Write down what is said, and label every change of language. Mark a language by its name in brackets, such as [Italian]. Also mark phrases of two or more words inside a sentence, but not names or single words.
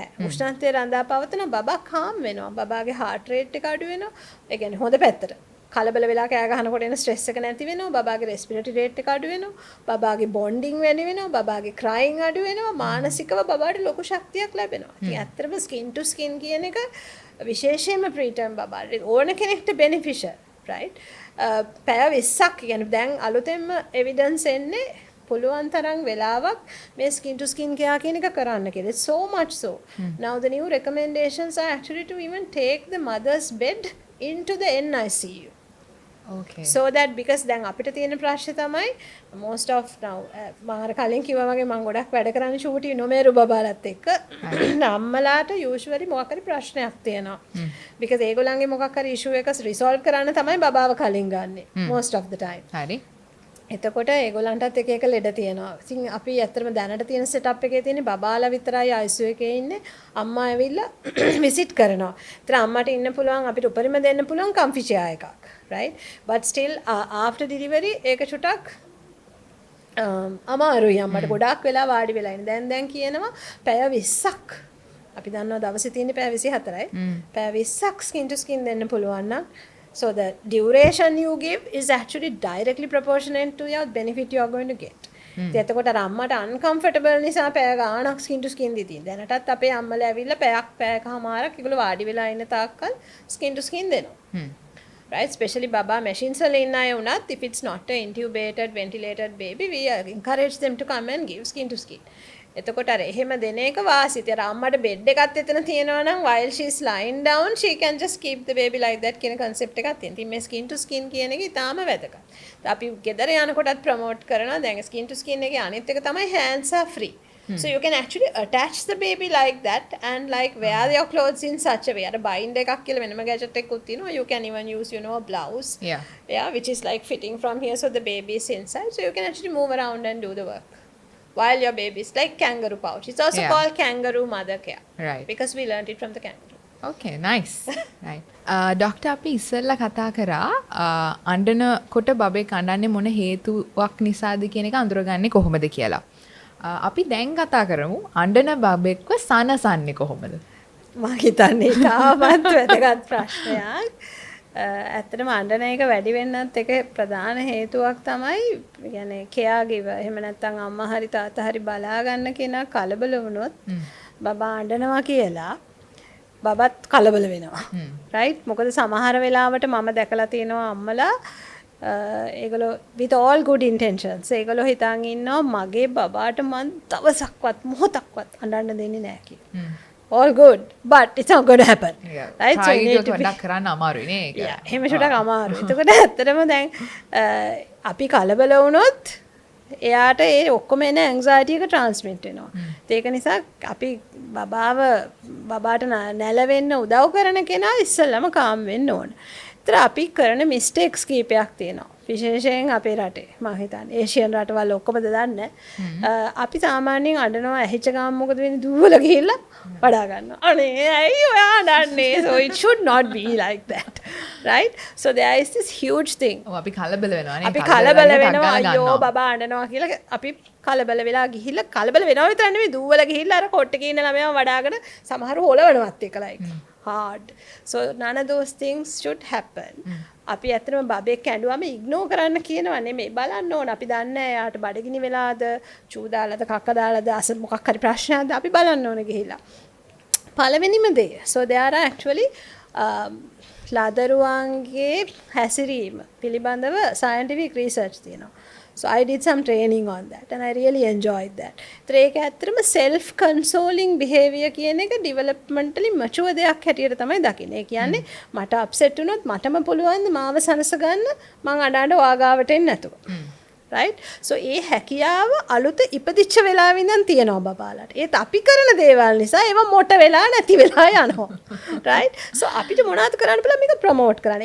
[Sinhala] උෂ්ණත්වය රඳා පවතන බබා කාම් වෙනවා. බබාගේ [English] heart rate [Sinhala] එක අඩු වෙනවා. ඒ කියන්නේ හොඳ පැත්තට. කලබල වෙලා කෑ ගහනකොට එන ස්ට්‍රෙස් එක නැති වෙනවා. බබාගේ [English] respiratory rate [Sinhala] එක අඩු වෙනවා. බබාගේ bonding වැඩි වෙනවා. බබාගේ crying අඩු වෙනවා. මානසිකව බබාට ලොකු ශක්තියක් ලැබෙනවා. ඉතින් ඇත්තටම [English] skin to skin [Sinhala] කියන එක විශේෂයෙන්ම preterm බබාට ඕන කෙනෙක්ට [English] beneficial right. [Sinhala] පැය 20ක් කියන්නේ දැන් අලුතෙන්ම evidence එන්නේ පුළුවන් තරම් වෙලාවක් මේ [English] skin to skin care [Sinhala] කියන එක කරන්න කියලා. [English] So much so. Now the new recommendations are actually to even take the mother's bed into the NICU. Okay. So that because [Sinhala] දැන් අපිට තියෙන ප්‍රශ්නේ තමයි [English] most of now [Sinhala] මම අර කලින් කිව්වා වගේ මම ගොඩක් වැඩ කරන්නේ ෂූටි නොමේරු බබාලත් එක්ක අම්මලාට usually මොකක් හරි ප්‍රශ්නයක් තියෙනවා. because ඒගොල්ලන්ගේ මොකක් හරි issue එක resolve කරන්න තමයි බබාව කලින් ගන්නෙ [English] most of the time. [Sinhala] හරි. එතකොට ඒගොල්ලන්ටත් එක එක ලෙඩ තියෙනවා. ඉතින් අපි ඇත්තටම දැනට තියෙන setup එකේ තියෙන බබාලා විතරයි ICU එකේ ඉන්නේ. අම්මා ඇවිල්ලා visit කරනවා. ඒතර අම්මට ඉන්න පුළුවන් අපිට උපරිම දෙන්න පුළුවන් [English] comfy chair [Sinhala] එකක්. [English] right but still after delivery [Sinhala] ඒක චුටක් අමාරුයි අම්මට ගොඩාක් වෙලා වාඩි වෙලා ඉන්න. දැන් කියනවා පැය 20ක් අපි දන්නවා දවසේ තියෙන පැය 24යි. පැය 20ක් [English] skin to skin [Sinhala] දෙන්න පුළුවන් නම් [English] so the duration you give is actually directly proportionate to your benefit you are going to get. [Sinhala] එතකොට අර අම්මට uncomfortable නිසා පැය ගාණක් [English] skin to skin [Sinhala] දීතියි. දැනටත් අපේ අම්මලා ඇවිල්ලා පැයකමාරක් ඒගොල්ලෝ වාඩි වෙලා ඉන්න තාක්කල් [English] skin to skin [Sinhala] දෙනවා. [English] Right, especially baba machines [Sinhala] වල ඉන්න අය වුණත් [English] if it's not a intubated ventilated baby we encourage them to come and give skin to skin. [Sinhala] එතකොට අර එහෙම දෙන එක වාසිත. අර අම්මට බෙඩ් එකක් එතන තියෙනවා නම් [English] while she is lying down she can just keep the baby like that [Sinhala] කියන concept එකක් තියෙනවා. ඉතින් මේ [English] skin to skin [Sinhala] කියන එක ඉතාලම වැදගත්. අපි ගෙදර යනකොටත් promote කරනවා. දැන් [English] skin to skin [Sinhala] එකේ අනිත් එක තමයි [English] hands are free. So you can actually attach the baby like that and like wear your clothes in such a way. අර bind එකක් කියලා වෙනම gadget එකකුත් තියෙනවා. You can even use a blouse. Yeah, which is like fitting from here so the baby is inside. So you can actually move around and do the work while your baby is like kangaroo pouch. It's also called kangaroo mother care. Right. Because we learned it from the kangaroo. Okay, nice. Right. [Sinhala] ඩොක්ටර් අපි ඉස්සෙල්ලා කතා කරා අඬනකොට බබෙක් අඬන්නේ මොන හේතුවක් නිසාද කියන එක අඳුරගන්නේ කොහොමද කියලා. අපි දැන් කතා කරමු අඬන බබෙක්ව සනසන්නේ කොහොමද? මම හිතන්නේ තාමත් වැදගත් ප්‍රශ්නයක්. ඇත්තටම අඬන එක වැඩි වෙන්නත් එක ප්‍රධාන හේතුවක් තමයි يعني caregiver එහෙම නැත්නම් අම්මා හරි තාත්තා හරි බලා ගන්න කෙනා කලබල වුණොත් බබා අඬනවා කියලා බබත් කලබල වෙනවා. right? මොකද සමහර වෙලාවට මම දැකලා තියෙනවා අම්මලා ඒගොල්ලෝ [English] with all good intentions [Sinhala] ඒගොල්ලෝ හිතන් ඉන්නවා මගේ බබාට මං දවසක්වත් මොහොතක්වත් අඬන්න දෙන්නේ නැහැ කියලා. [English] all good but it's not going to happen. right? so you need to [Sinhala] වඩා කරන්න අමාරුයි නේ ඒක. එහෙම ෂුටක් අමාරුයි. එතකොට ඇත්තටම දැන් අපි කලබල වුණොත් එයාට ඒ ඔක්කොම එන ඇන්සයිටි එක ට්‍රාන්ස්මිට් වෙනවා. ඒක නිසා අපි බබාට නැලවෙන්න උදව් කරන කෙනා ඉස්සෙල්ලම කාම් වෙන්න ඕන. ඒතර අපි කරන මිස්ටේක්ස් කීපයක් තියෙනවා. විශේෂයෙන් අපේ රටේ මම හිතන්නේ ඒෂියන් රටවල් ඔක්කොම දන්නේ අපි සාමාන්‍යයෙන් අඬනවා ඇහිච්ච ගමන් මොකද වෙන්නේ දුවල ගිහිල්ලා වඩා ගන්නවා අනේ ඇයි ඔයා අඬන්නේ [English] so it should not be like that right so there is this huge thing [Sinhala] අපි කලබල වෙනවා නේ අපි කලබල වෙනවා අයියෝ බබා අඬනවා කියලා අපි කලබල වෙලා ගිහිල්ලා කලබල වෙනවා විතර නෙවෙයි දුවල ගිහිල්ලා අර කොට්ටේ ඉන්න ළමයාව වඩාගෙන සමහරව හොලවනවත් එක [English] like hard so none of those things should happen [Sinhala] අපි ඇත්තටම බබෙක් ඇඬුවම ඉග්නෝර් කරන්න කියනවා නෙමෙයි බලන්න ඕන අපි දන්නේ එයාට බඩගිනි වෙලාද චූ දාලාද කක්ක දාලාද අස මොකක් හරි ප්‍රශ්නයක්ද අපි බලන්න ඕන ගිහිල්ලා පළවෙනිම දේ [English] so there are actually [Sinhala] ලාදරුවන්ගේ හැසිරීම පිළිබඳව [English] scientific research [Sinhala] තියෙනවා [English] so I did some training on that and I really enjoyed that. [Sinhala] ඒක ඇත්තටම [English] self consoling behavior [Sinhala] කියන එක [English] developmentally mature [Sinhala] දෙයක් හැටියට තමයි දකින්නේ. ඒ කියන්නේ මට upset වුණොත් මටම පුළුවන් මාව සනස ගන්න මං අඬ වාගාවට එන්නේ නැතුව. [English] right so [Sinhala] ඒ හැකියාව අලුත ඉපදිච්ච වෙලාවෙ ඉඳන් තියෙනවා බබාලට. ඒත් අපි කරන දේවල් නිසා ඒව මොට වෙලා නැති වෙලා යනවා. [English] right so [Sinhala] අපිට මොනවද කරන්න පුළුවන් මේක ප්‍රොමෝට් කරන්න.